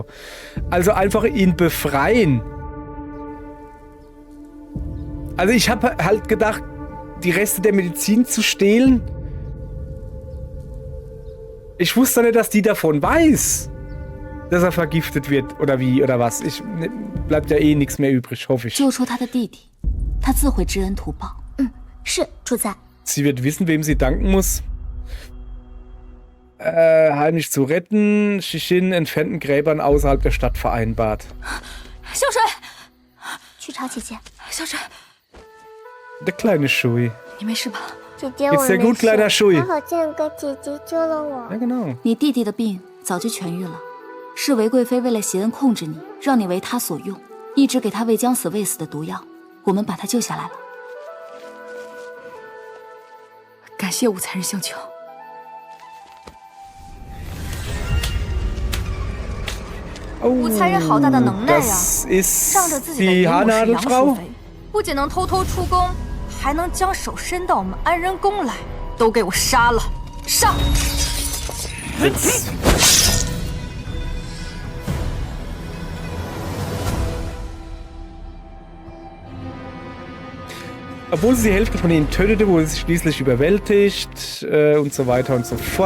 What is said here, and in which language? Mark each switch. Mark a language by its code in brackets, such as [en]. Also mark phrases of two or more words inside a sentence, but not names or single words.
[de] Also einfach ihn befreien. Also ich habe halt gedacht, die Reste der Medizin zu stehlen. Ich wusste nicht, dass die davon weiß, dass er vergiftet wird oder wie oder was. Bleibt ja eh nichts mehr übrig, hoffe ich. [zh] 救出他的弟弟，他自会知恩图报。是主子。 [de] Sie wird wissen, wem sie danken muss. Heimlich zu retten. Shishin entfernten Gräbern außerhalb der Stadt vereinbart. [zh] 小水，去找姐姐。小水， [de] Der kleine Shui. [zh] 你没事吧？姐姐， [de] Geht's dir gut, kleiner Shui? [zh] 好像有个姐姐救了我。 [de] Ja, genau. [zh] 你弟弟的病早就痊愈了，是韦贵妃为了邪恩控制你，让你为他所用，一直给他喂将死未死的毒药，我们把他救下来了。感谢五残人相救。五残人好大的能耐呀！ [de] Das ist [zh] 仗着自己的 [de] die [zh] 姨母是杨淑 [de] Haarnadelfrau. [zh] 妃，不仅能偷偷出宫，还能将手伸到我们安仁宫来，都给我杀了！上！ [de] Obwohl sie die Hälfte von ihnen tötete, wurde sie schließlich überwältigt und so weiter und so fort.